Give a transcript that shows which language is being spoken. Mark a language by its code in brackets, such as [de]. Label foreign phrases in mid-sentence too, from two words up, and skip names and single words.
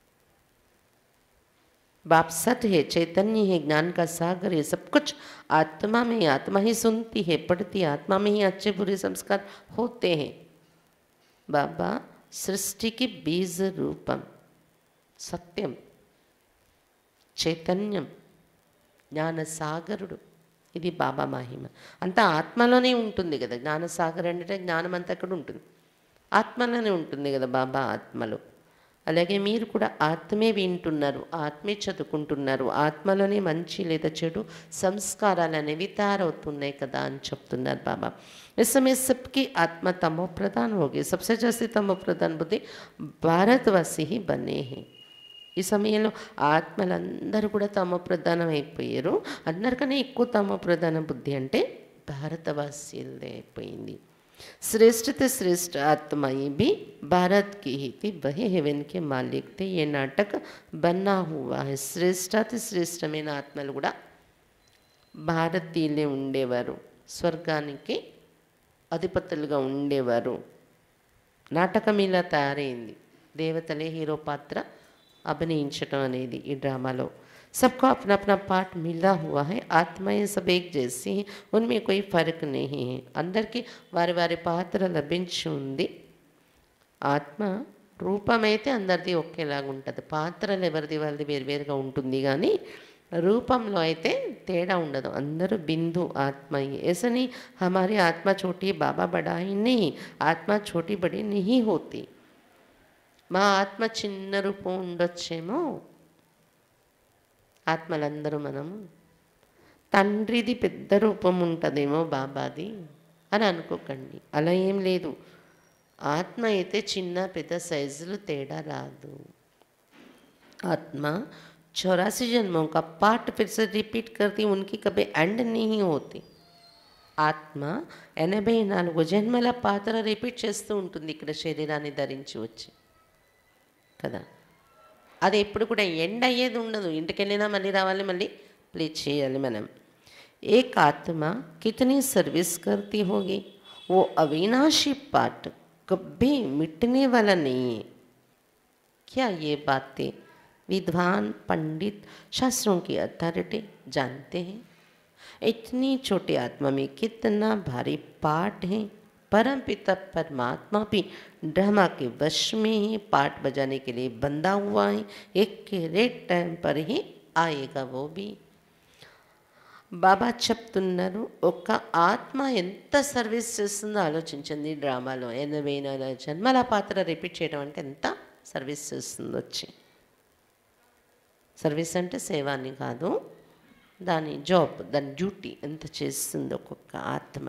[hi] बाप सत है, चैतन्य है, ज्ञान का सागर है, सब कुछ आत्मा में, आत्मा ही सुनती है पढ़ती है, आत्मा में ही अच्छे बुरे संस्कार होते हैं. बाबा सृष्टि की बीज रूपम, सत्यम, [te] చైతన్యం, జ్ఞానసాగరుడు. ఇది బాబా మహిమ. అంతా ఆత్మలోనే ఉంటుంది కదా. జ్ఞానసాగర్ అంటే జ్ఞానం అంతా అక్కడ ఉంటుంది, ఆత్మలోనే ఉంటుంది కదా బాబా ఆత్మలో. అలాగే మీరు కూడా ఆత్మే వింటున్నారు, ఆత్మే చదువుకుంటున్నారు, ఆత్మలోనే మంచి లేదా చెడు సంస్కారాలు అనేవి తయారవుతున్నాయి కదా అని చెప్తున్నారు బాబా. [hi] इस समय सबकी आत्मा तमो प्रधान हो गई. सबसे जास्ती तमो प्रधान बुद्धि భారతవాసి ही बने हैं. [te] ఈ సమయంలో ఆత్మలందరూ కూడా తమో ప్రధానం అయిపోయారు. అందరికన్నా ఎక్కువ తమో ప్రధాన బుద్ధి అంటే భారతవాసీలదే అయిపోయింది. [hi] श्रेष्ठ थे श्रेष्ठ आत्मा ये भी भारत की ही थी, वही हेवन के मालिक थे. ये नाटक बना हुआ है. [te] శ్రేష్ఠాతి శ్రేష్టమైన ఆత్మలు కూడా భారతీయులే ఉండేవారు, స్వర్గానికి అధిపతులుగా ఉండేవారు. నాటకం ఇలా తయారైంది, దేవతలే హీరో పాత్ర అభినయించటం అనేది ఈ డ్రామాలో. [hi] सबको अपना अपना पार्ट मिला हुआ है. आत्माएं सब एक जैसी हैं, उनमें कोई फर्क नहीं है. [te] అందరికీ వారి వారి పాత్ర లభించి ఉంది. ఆత్మ రూపమైతే అందరిది ఒకేలాగా ఉంటుంది, పాత్రలు ఎవరిది వాళ్ళది వేరువేరుగా ఉంటుంది. కానీ రూపంలో అయితే తేడా ఉండదు, అందరూ బిందు ఆత్మ ही. [hi] ऐसा नहीं हमारी आत्मा छोटी बाबा बड़ा ही नहीं, आत्मा छोटी बड़ी नहीं होती. [te] మా ఆత్మ చిన్న రూపం ఉండొచ్చేమో, ఆత్మలందరూ మనం తండ్రిది పెద్ద రూపం ఉంటుందేమో బాబాది అని అనుకోకండి. అలా ఏం లేదు. ఆత్మ అయితే చిన్న పెద్ద సైజులు తేడా రాదు. [hi] ఆత్మ 84 जन्मों का पार्ट फिर से रिपीट करती, उनकी कभी एंड नहीं होती. [te] ఆత్మ 84 జన్మల పాత్ర రిపీట్ చేస్తూ ఉంటుంది ఇక్కడ శరీరాన్ని ధరించి వచ్చి కదా. అది ఎప్పుడు కూడా ఎండ్ అయ్యేది ఉండదు. ఇంటికి వెళ్ళినా మళ్ళీ రావాలి, మళ్ళీ ప్లే చేయాలి మనం. [hi] एक आत्मा कितनी सर्विस करती होगी, वो अविनाशी पार्ट कभी मिटने वाला नहीं है. क्या ये बातें विद्वान पंडित शास्त्रों की अथॉरिटी जानते हैं? इतनी छोटी आत्मा में कितना भारी पार्ट है. परम पिता परमात्मा भी ड्रामा के वश में ही पार्ट बजाने के लिए बंधा हुआ है. एक रेट टाइम पर ही आएगा वो भी. [te] బాబా చెప్తున్నారు, ఒక ఆత్మ ఎంత సర్వీస్ చేస్తుందో ఆలోచించండి. డ్రామాలో 84 జన్మల పాత్ర రిపీట్ చేయడం అంటే ఎంత సర్వీస్ చేస్తుందో వచ్చి. సర్వీస్ అంటే సేవాన్ని కాదు, దాని జాబ్, దాని డ్యూటీ ఎంత చేస్తుందో ఒక్కొక్క ఆత్మ.